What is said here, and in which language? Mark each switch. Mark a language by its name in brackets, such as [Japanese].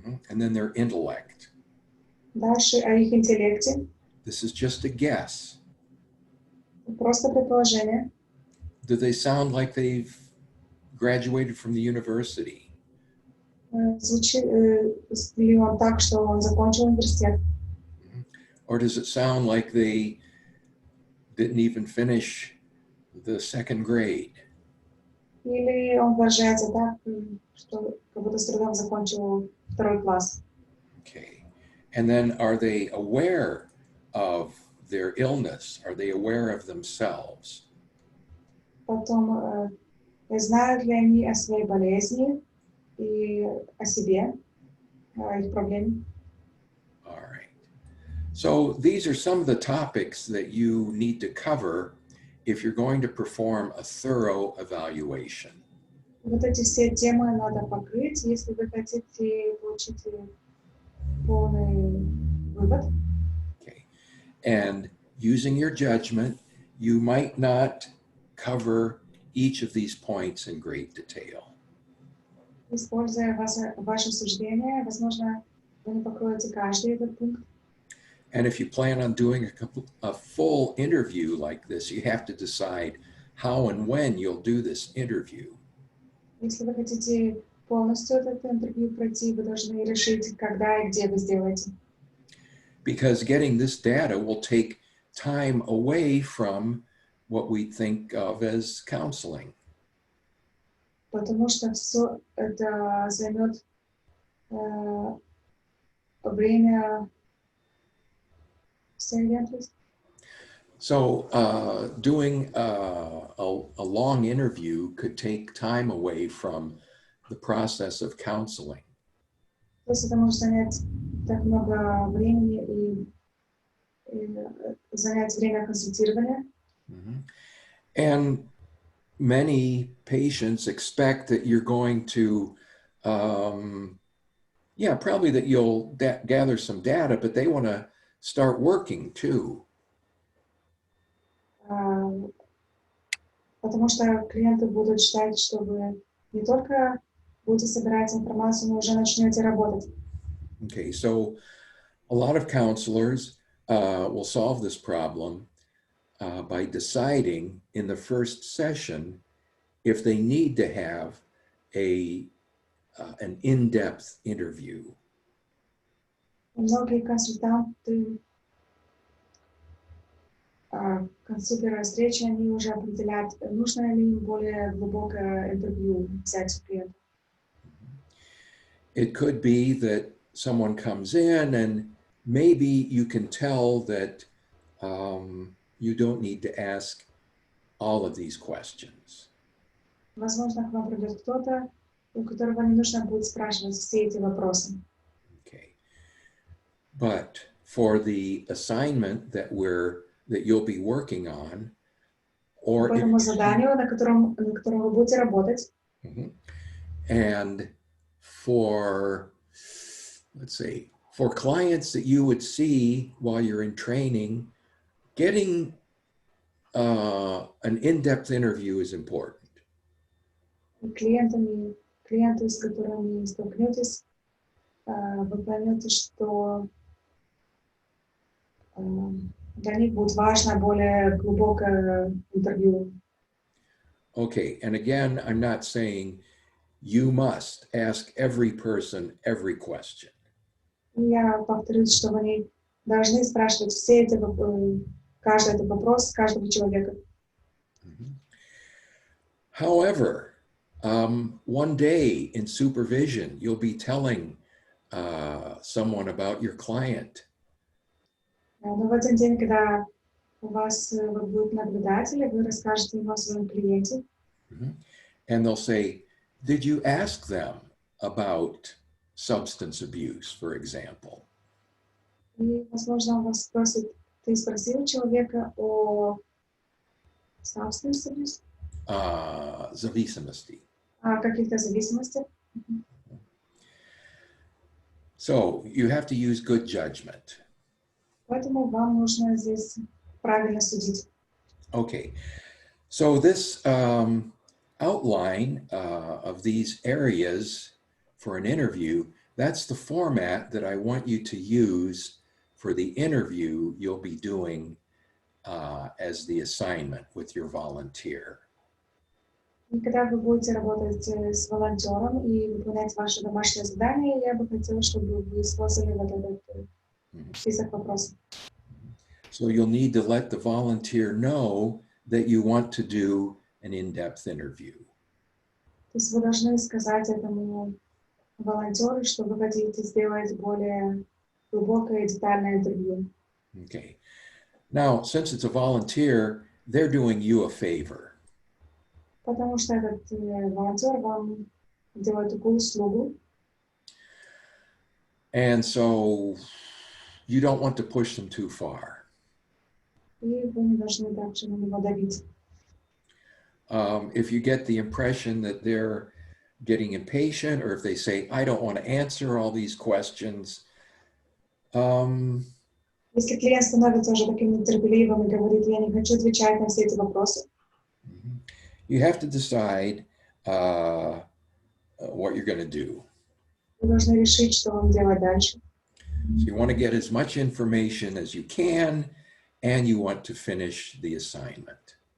[English] And then their intellect. [Russian] Дальше о их интеллекте. [English] This is just a guess. [Russian] Просто предположение. [English] Do they sound like they've graduated from the university? [Russian] Звучит ли он так, что он закончил университет? [English] Or does it sound like they didn't even finish the second grade? [Russian] Или он выражается так, что как будто с трудом закончил второй класс? [English] Okay. And then are they aware of their illness? Are they aware of themselves? [Russian] Потом, знают ли они о своей болезни и о себе, о их проблеме? [English] All right. So these are some of the topics that you need to cover if you're going to perform a thorough evaluation. [Russian] Вот эти все темы надо покрыть, если вы хотите получить полный вывод. [English] Okay. And using your judgment, you might not cover each of these points in great detail. [Russian] Используя ваше суждение, возможно, вы не покроете каждый этот пункт. [English] And if you plan on doing a full interview like this, you have to decide how and when you'll do this interview. [Russian] Если вы хотите полностью это интервью пройти, вы должны решить, когда и где вы сделаете. [English] Because getting this data will take time away from what we think of as counseling. [Russian] Потому что все это займет время. [English] So doing a long interview could take time away from the process of counseling. [Russian] То есть это может занять так много времени и занять время консультирования. [English] And many patients expect that you're going to, probably that you'll gather some data, but they want to start working too. [Russian] Потому что клиенты будут ждать, что вы не только будете собирать информацию, но уже начнете работать. [English] Okay, so a lot of counselors will solve this problem by deciding in the first session if they need to have an in-depth interview. [Russian] Многие консультанты, консультируя встречи, они уже определяют, нужно ли им более глубокое интервью взять у клиента. [English] It could be that someone comes in and maybe you can tell that you don't need to ask all of these questions. [Russian] Возможно, к вам придет кто-то, у которого не нужно будет спрашивать все эти вопросы. [English] Okay. But for the assignment that you'll be working on, [Russian] По [English] or [Russian] этому заданию, на котором вы будете работать, [English] and for, let's say, for clients that you would see while you're in training, getting an in-depth interview is important. [Russian] клиенты, с которыми столкнетесь, вы поймете, что для них будет важно более глубокое интервью. [English] Okay, and again, I'm not saying you must ask every person every question. [Russian] И я повторюсь, что вы не должны спрашивать все эти каждый этот вопрос каждого человека. [English] However, one day in supervision, you'll be telling someone about your client. [Russian] Но в один день, когда у вас будет наблюдатель, вы расскажете ему о своем клиенте. [English] And they'll say, did you ask them about substance abuse, for example? [Russian] И, возможно, он вас спросит, ты спросил человека о [English] substance abuse? [Russian] Зависимости. О каких-то зависимостях? [English] So you have to use good judgment. [Russian] Поэтому вам нужно здесь правильно судить. [English] Okay, so this outline of these areas for an interview, that's the format that I want you to use for the interview you'll be doing as the assignment with your volunteer. [Russian] И когда вы будете работать с волонтером и выполнять ваши домашние задания, я бы хотела, чтобы вы использовали вот этот список вопросов. [English] So you'll need to let the volunteer know that you want to do an in-depth interview. [Russian] То есть вы должны сказать этому волонтеру, что вы хотите сделать более глубокое и детальное интервью. [English] Okay. Now, since it's a volunteer, they're doing you a favor. [Russian] Потому что этот волонтер вам делает такую услугу. [English] And so you don't want to push them too far. [Russian] И вы не должны также на него давить. [English] If you get the impression that they're getting impatient, or if they say, I don't want to answer all these questions, [Russian] Если клиент становится уже таким нетерпеливым и говорит, я не хочу отвечать на все эти вопросы, [English] you have to decide what you're going to do. [Russian] вы должны решить, что вам делать дальше. [English] So you want to get as much information as you can, and you want to finish the assignment.